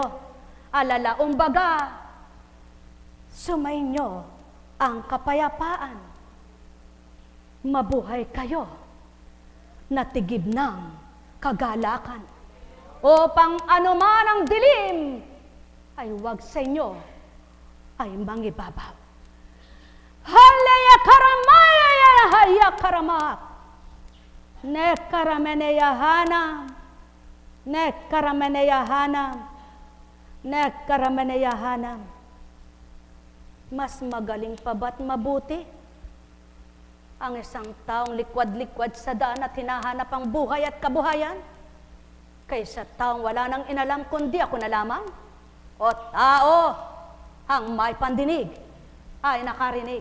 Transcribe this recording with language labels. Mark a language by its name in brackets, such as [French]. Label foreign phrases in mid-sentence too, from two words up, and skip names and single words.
[Filipino] Alalaong baga, sumainyo ang kapayapaan. Mabuhay kayo, natigib ng kagalakan. Upang anuman ang dilim, ay wag sa inyo ay mangibabaw. Halaya karamaya haya karamak. Nekkarameneyahanam, nekkarameneyahanam, nekkarameneyahanam. Mas magaling pa ba't mabuti ang isang taong likwad-likwad sa daan at hinahanap ang buhay at kabuhayan, kaysa taong wala nang inalam kundi ako na lamang? O tao, ang may pandinig ay nakarinig.